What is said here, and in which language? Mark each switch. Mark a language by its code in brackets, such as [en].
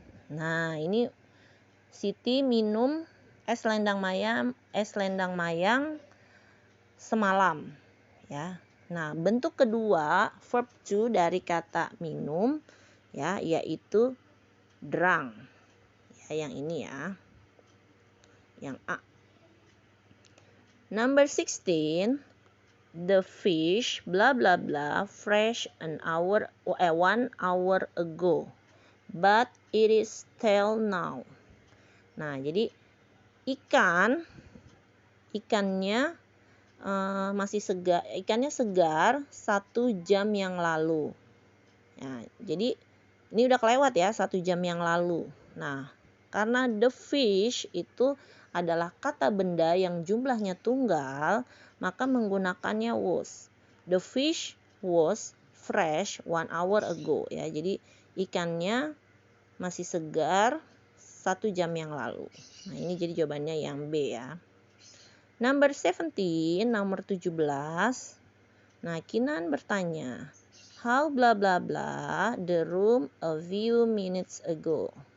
[id] Nah, ini Siti minum es selendang mayang semalam, ya. Nah, bentuk kedua verb to dari kata minum ya, yaitu drunk. Ya, yang ini ya. Yang A. [en] Number 16, the fish bla bla bla fresh 1 hour ago, but it is stale now. [id] Nah, jadi ikannya masih segar, ikannya segar 1 jam yang lalu. Nah, jadi ini udah kelewat ya 1 jam yang lalu. Nah, karena [en] the fish [id] itu adalah kata benda yang jumlahnya tunggal, maka menggunakannya was. [en] The fish was fresh 1 hour ago ya. [id] Jadi ikannya masih segar 1 jam yang lalu. Nah, ini jadi jawabannya yang B ya. [en] Number 17, nomor 17. [id] Nah, Kinan bertanya, [en] how bla bla bla the room a few minutes ago.